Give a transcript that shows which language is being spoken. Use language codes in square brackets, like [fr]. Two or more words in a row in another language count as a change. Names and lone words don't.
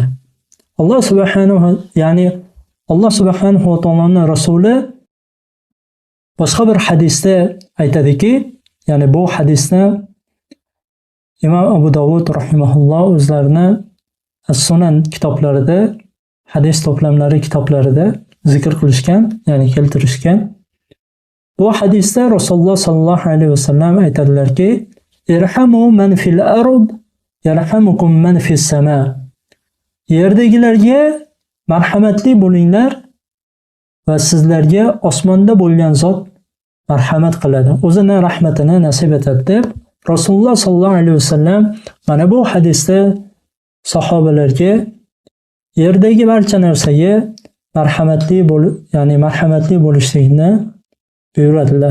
[uz] Alloh subhanahu va taoloning rasuli boshqa bir hadisda aytadiki, ya'ni bu hadisni Imom Abu Dovud rahimahulloh o'zlarini As-Sunan kitoblarida, hadis to'plamlari kitoblarida zikr qilishgan, ya'ni keltirishgan. Bu hadisda Rasululloh sallallohu alayhi vasallam aytadilarki: [ar] ارحموا من في الأرض يرحمكم من في السماء. [uz] Yerdagilarga marhamatli bo'linglar va sizlarga osmonda bo'lgan zot marhamat qiladi. O'zini rahmatini nasib etadi deb Rasululloh sallallohu alayhi vasallam mana bu hadisda sahobalarga yerdagi barcha narsaga marhamatli bo'lishlikni buyuradilar.